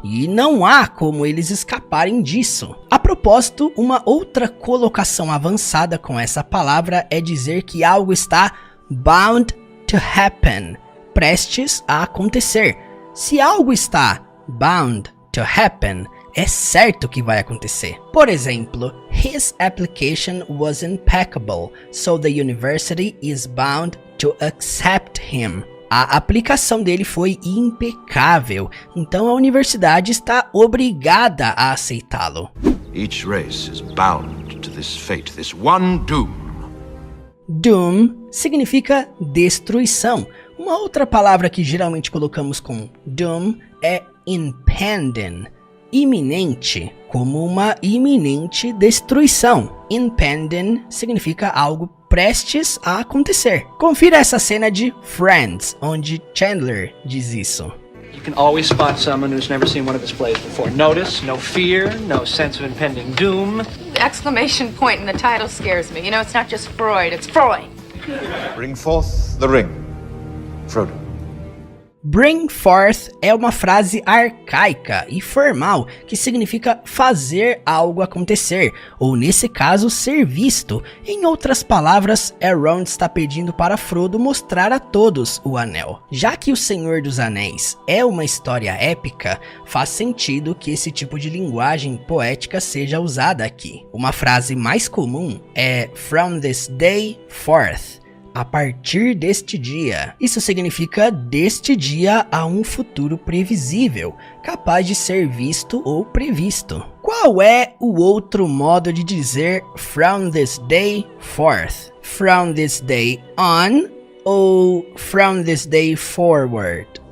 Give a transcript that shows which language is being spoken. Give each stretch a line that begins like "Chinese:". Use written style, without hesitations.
Portuguese: E não há como eles escaparem disso. A propósito, uma outra colocação avançada com essa palavra é dizer que algo está
English: bound to happen,
Portuguese: prestes a acontecer. Se algo está
English: bound to happen,
Portuguese: é certo que vai acontecer. Por exemplo,
English: his application was impeccable, so the university is bound to accept him.
Portuguese: A aplicação dele foi impecável, então a universidade está obrigada a aceitá-lo.
English: Each race is bound to this fate, this one doom.
Portuguese: Doom significa destruição. Uma outra palavra que geralmente colocamos com doom é impending, iminente, como uma iminente destruição. Impending significa algo prestes a acontecer. Confira essa cena de Friends, onde Chandler diz isso.
English: You can always spot someone who's never seen one of his plays before. Notice, no fear, no sense of impending doom. The exclamation point in the title scares me. You know, it's not just Freud, it's Freud. Bring forth the ring, Frodo. Bring forth
Portuguese: é uma frase arcaica e formal que significa fazer algo acontecer, ou nesse caso, ser visto. Em outras palavras, Elrond está pedindo para Frodo mostrar a todos o anel. Já que O Senhor dos Anéis é uma história épica, faz sentido que esse tipo de linguagem poética seja usada aqui. Uma frase mais comum é
English: From this day forth.
Portuguese: A partir deste dia. Isso significa deste dia a um futuro previsível, capaz de ser visto ou previsto. Qual é o outro modo de dizer
English: from this day forth? From this day on
Portuguese: ou
English: from this day forward?